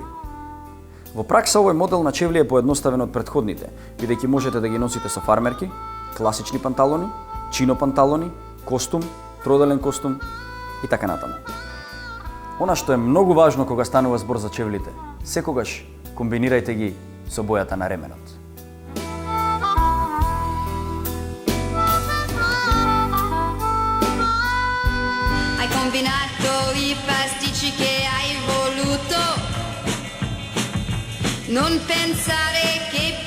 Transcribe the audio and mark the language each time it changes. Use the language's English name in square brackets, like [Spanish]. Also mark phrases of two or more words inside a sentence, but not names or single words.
[Macedonian] Во пракса овој модел на чевли е поедноставен од претходните, бидејќи можете да ги носите со фармерки, класични панталони, чино панталони, костум, троделен костум и така натаму. Она што е многу важно кога станува збор за чевлите, секогаш комбинирајте ги со бојата на ременот. [Italian] Hai combinato i pasticci che hai voluto, non pensare che